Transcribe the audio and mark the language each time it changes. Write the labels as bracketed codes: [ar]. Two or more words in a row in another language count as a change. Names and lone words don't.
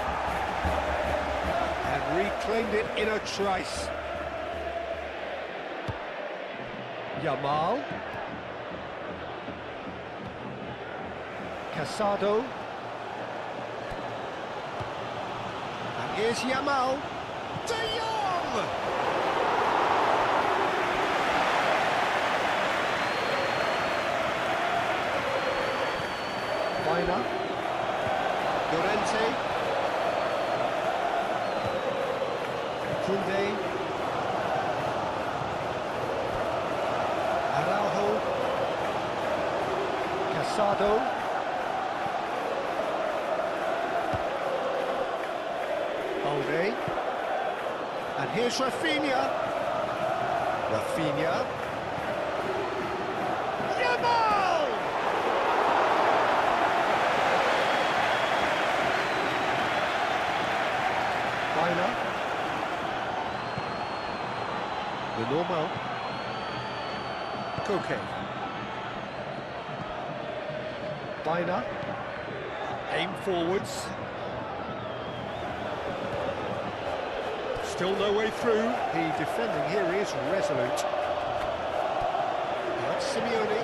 [en] And reclaimed it in a trice. Yamal. Casado. And here's Yamal. De Jong! Weiner. Llorente. Koundé. Araujo. Casado. Balde. And here's Rafinha. Yamal! Weiner. Lenormand. Koke. Weiner. Aim forwards. Still no way through. The defending here is resolute. That's Simeone.